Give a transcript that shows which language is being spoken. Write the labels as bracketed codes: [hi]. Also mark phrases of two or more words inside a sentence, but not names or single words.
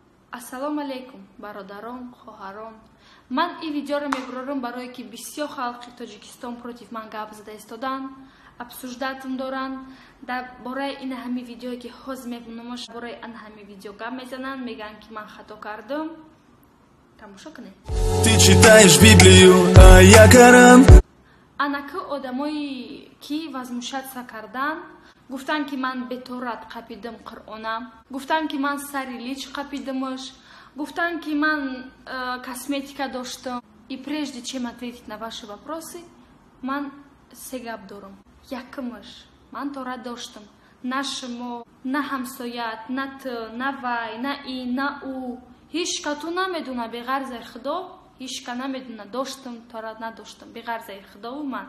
[tg] Ассалому алейкум, бародарон, хоҳарон. Ман ин видеоро мебурорам барое ки бисёр халқи Тоҷикистон против ман гап зада истодан, обсуждатам доранд. Дар бораи ин ҳами видеое ки ҳозир мебинамаш, бораи ин ҳами видео гап мезананд, мегӯянд ки ман хато кардам. Тамошо кунед. [ru] Ты читаешь Библию, а я Коран. [tg] Анака одамои ки возмущаться кардан, гуфтанд ки ман беторат қапидам Қуръона, гуфтанд ки ман сари лич қапидамаш, гуфтанд ки ман косметика доштам. [ru] И прежде чем ответить на ваши вопросы, [tg] ман се гап дорам. Якамаш, ман торат доштам. На шумо, на ҳамсоят, на ту, на вай, на ин, на ӯ. Ҳеҷ кату намедуна беғарзаи Худо, ҳеҷ ка намедуна доштам, торат надоштам. Беғарзаи Худову ман.